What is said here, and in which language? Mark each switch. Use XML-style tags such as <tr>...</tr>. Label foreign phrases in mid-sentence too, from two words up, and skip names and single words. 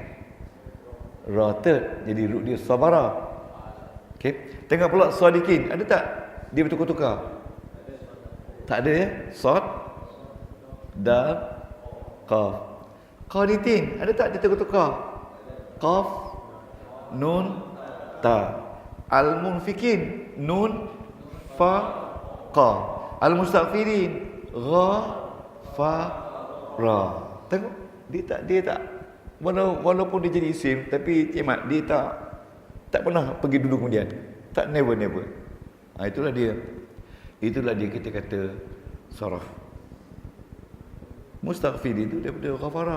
<ms>Ra third. Jadi ruk dia sabara. Okey. Tengok pula sadiqin. Ada tak dia bertukar-tukar? Tak ada ya. Sad, dal, qaf. Qanitin, ada tak dia tukar-tukar? Qaf, nun, ta. Al-munfikin, nun, fa, qa. Al-mustaghfirin, gha, fa, ra. Tengok, dia tak walaupun dia jadi isim, tapi Cik Mat, dia tak pernah pergi dulu kemudian. Tak, never. Itulah dia kita kata saraf. Mustaghfir itu daripada ghafara.</ms>